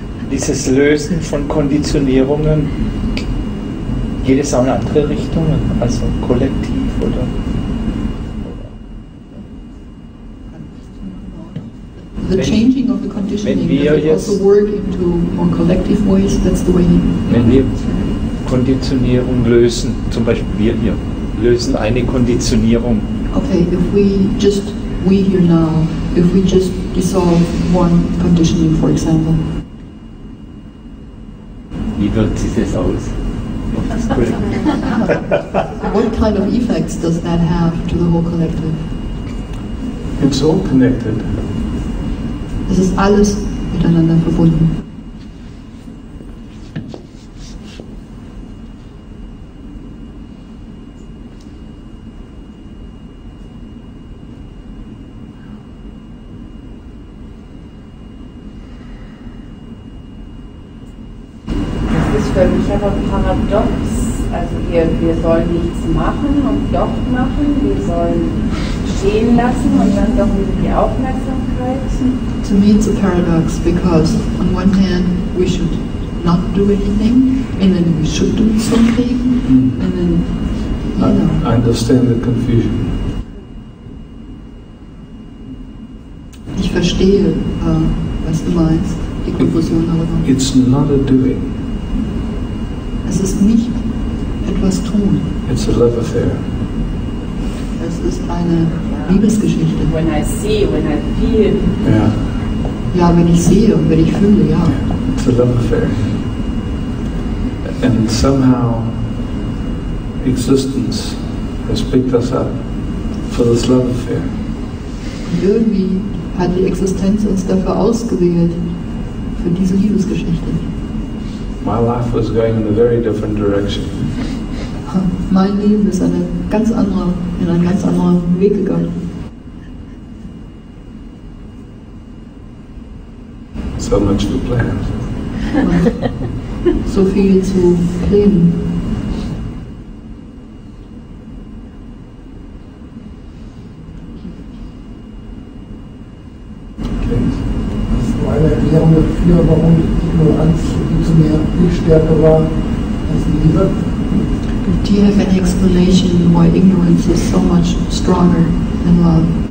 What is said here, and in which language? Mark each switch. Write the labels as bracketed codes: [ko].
[de] Dieses Lösen von Konditionierungen, jedes auch in andere Richtungen, also kollektiv oder? [en] The changing of the conditioning, [de] Wenn wir [en] does it [de] jetzt- [en] also work into more collective ways? That's the way. [de] Wenn wir Konditionierung lösen, zum Beispiel wir lösen eine Konditionierung, [en] Okay, if we here now, if we just dissolve one conditioning, for example, [de] wie wirkt sich das aus? auf das Kollektiv? [en] what kind of effects does that have to the whole collective? It's all connected. [de] Es ist alles miteinander verbunden. Das ist für mich aber paradox. Also wir sollen nichts machen und doch machen. Wir sollen stehen lassen und dann doch wieder die Aufmerksamkeit. [en] To me, it's a paradox because on one hand we should not do anything, and then we should do something, and then I understand the confusion. [de] Ich verstehe, was du meinst, die Konfusion darüber. [en] It's not a doing. [de] Es ist nicht etwas tun. [en] It's a love affair. [de] Es ist eine Liebesgeschichte. [en] When I see, when I feel. Yeah. [de] Ja, wenn ich sehe und wenn ich fühle, ja. [en] It's a love affair. And somehow existence has picked us up for this love affair. [de] Und irgendwie hat die Existenz uns dafür ausgewählt, für diese Liebesgeschichte. [en] My life was going in a very different direction. [de] Mein Leben ist in einen ganz anderen Weg gegangen. [en] So much for plans. [de] Und so viel zu Plänen. Das ist eine Erklärung dafür, warum die Ignoranz viel stärker war als die Liebe. [en] Do you have any explanation why ignorance is so much stronger than love?